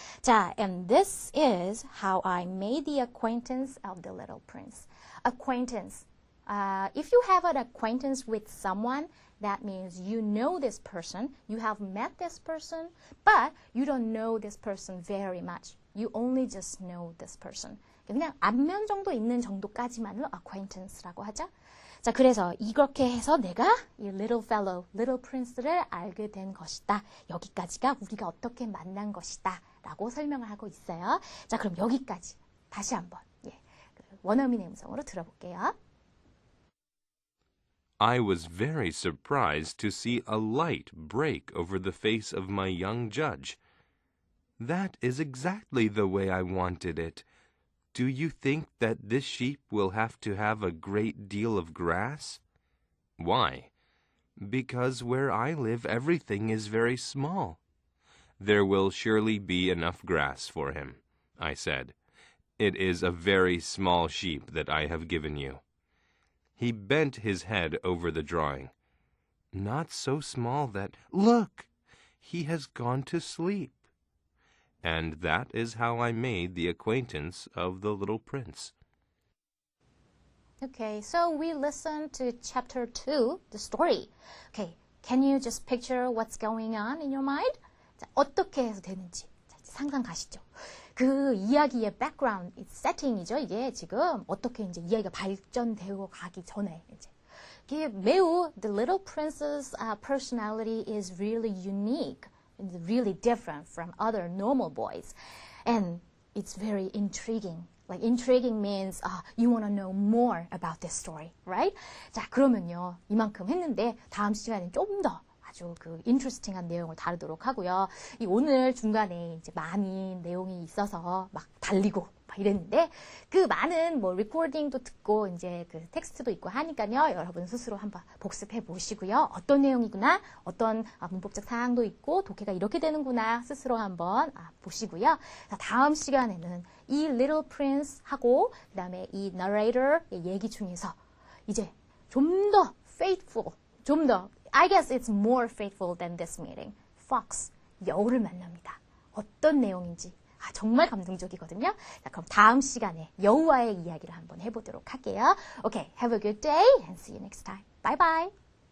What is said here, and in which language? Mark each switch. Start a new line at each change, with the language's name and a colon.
English: 자, and this is how I made the acquaintance of the little prince. Acquaintance. If you have an acquaintance with someone, that means you know this person, you have met this person, but you don't know this person very much. You only just know this person.
Korean: 그냥 안면 정도 있는 정도까지만을 acquaintance라고 하죠. 자, 그래서 이렇게 해서 내가 이 little fellow, little prince를 알게 된 것이다. 여기까지가 우리가 어떻게 만난 것이다. 라고 설명을 하고 있어요. 자, 그럼 여기까지 다시 한번 원어민의 음성으로 들어볼게요.
English: I was very surprised to see a light break over the face of my young judge. That is exactly the way I wanted it. Do you think that this sheep will have to have a great deal of grass? Why? Because where I live everything is very small. There will surely be enough grass for him, I said. It is a very small sheep that I have given you. He bent his head over the drawing. Not so small that, look, he has gone to sleep. And that is how I made the acquaintance of the little prince. Okay, so we listened to chapter 2, the story. Okay, can you just picture what's going on in your mind?
Korean: 자, 어떻게 해서 되는지 상상 가시죠. 그 이야기의 background, setting이죠. 이게 지금 어떻게 이제 이야기가 발전되고 가기 전에 이제 이게 매우
English: the little prince's personality is really unique. It's really different from other normal boys. And it's very intriguing. Like intriguing means you want to know more about this story, right?
Korean: 자, 그러면요. 이만큼 했는데 다음 시간엔 좀 더 아주 그 interesting한 내용을 다루도록 하고요. 이 오늘 중간에 이제 많이 내용이 있어서 막 달리고 막 이랬는데 그 많은 뭐 리코딩도 듣고 이제 그 텍스트도 있고 하니까요. 여러분 스스로 한번 복습해 보시고요. 어떤 내용이구나, 어떤 문법적 사항도 있고 독해가 이렇게 되는구나 스스로 한번 보시고요. 자, 다음 시간에는 이 Little Prince 하고 그 다음에 이 narrator의 얘기 중에서 이제 좀 더 faithful, 좀 더
English: I guess it's more faithful than this meeting.
Korean: Fox, 여우를 만납니다. 어떤 내용인지 정말 감동적이거든요. 자, 그럼 다음 시간에 여우와의 이야기를 한번 해보도록 할게요.
English: Okay, have a good day and see you next time. Bye bye.